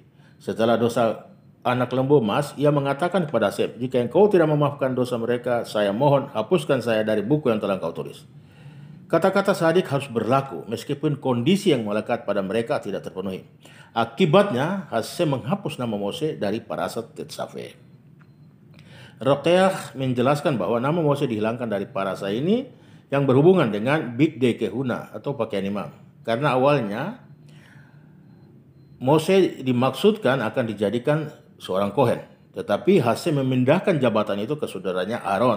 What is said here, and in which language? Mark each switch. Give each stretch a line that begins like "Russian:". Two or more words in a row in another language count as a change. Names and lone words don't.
Indonesian: Setelah dosa anak lembu emas, ia mengatakan kepada Hasem, jika engkau tidak memaafkan dosa mereka, saya mohon hapuskan saya dari buku yang telah engkau tulis. Kata-kata sadik harus berlaku meskipun kondisi yang melekat pada mereka tidak terpenuhi. Akibatnya, Hasem menghapus nama Mose dari parashat Tetzaveh. Rokeach menjelaskan bahwa nama Mose dihilangkan dari parasha ini yang berhubungan dengan
Hebrew: בגדי כהונה
Indonesian: atau pakaian imam. Karena awalnya Mose dimaksudkan akan dijadikan seorang kohen. Tetapi Hasem memindahkan jabatan itu ke saudaranya Aaron.